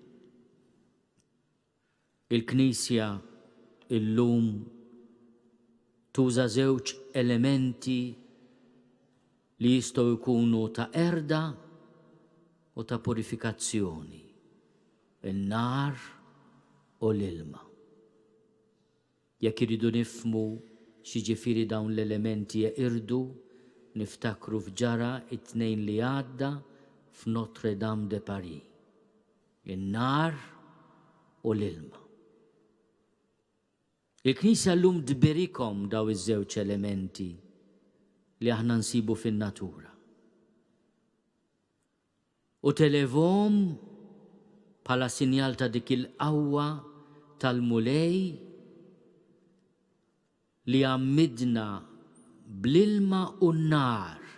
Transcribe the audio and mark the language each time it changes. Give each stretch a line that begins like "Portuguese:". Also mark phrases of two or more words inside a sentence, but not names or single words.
Maltese: Il-Knisja illum tuża żewġ elementi li jistgħu jkunu ta' erda u ta' purifikazzjoni, in-nar u l-ilma. Jekk iridu nifhmu x'jiġifieri dawn l-elementi jeqirdu, niftakru f'ġara it-tnejn li għadda f'Notre Dame de Paris, in-nar u l-ilma. Il-Knisja llum tbirikom daw iż-żewġ elementi li aħna nsibu fin-natura. U televhom bħala sinjal ta' dik il-qawwa tal-Mulej li għammidna bl-ilma u n-nar.